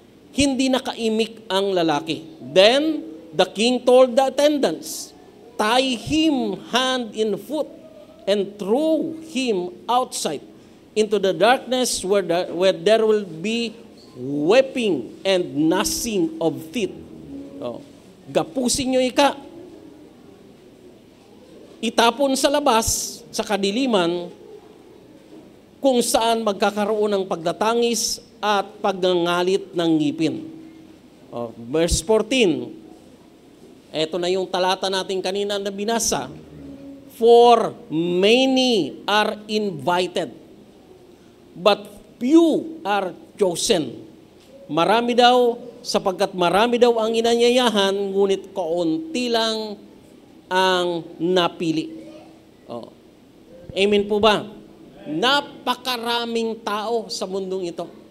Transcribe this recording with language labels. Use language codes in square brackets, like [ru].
[tl] Hindi nakaimik ang lalaki. [en] Then, the king told the attendants, tie him hand and foot and throw him outside into the darkness where there will be weeping and gnashing of teeth. [tl] Oh, gapusin nyo ika. Itapon sa labas, sa kadiliman, kung saan magkakaroon ng pagtatangis at pagngangalit ng ngipin. Oh, verse 14, ito na yung talata natin kanina na binasa. [en] For many are invited, but few are chosen. [tl] Marami daw, sapagkat marami daw ang inanyayahan, ngunit kaunti lang ang napili. Oh. Amen po ba? Napakaraming tao sa mundong ito.